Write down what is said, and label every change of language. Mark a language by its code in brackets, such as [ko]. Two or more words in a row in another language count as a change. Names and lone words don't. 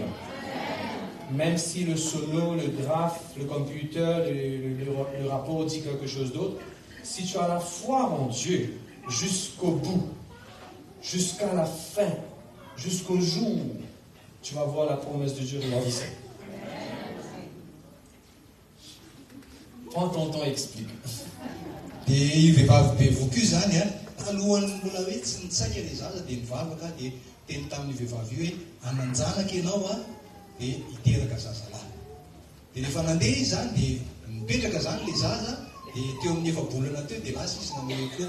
[fr] Même si le sono, le graphe, le computer, le rapport dit quelque chose d'autre, si tu as la foi en Dieu jusqu'au bout, jusqu'à la fin, jusqu'au jour, tu vas voir la promesse de Dieu réalisée. Prends ton temps et explique. [mg] Dia vehivavy bevoky io zany talohany mbola hoe tsy nitsaika ilay zaza dia mivavaka dia teny tamin'ny vehivavy io hoe ananjanaka ianao dia hiteraka zazalahy. Dia rehefa nandeha izy zany dia mipetraka zany ilay zaza dia teo amin'ny efa-bolana teo dia lasa izy namoy koa.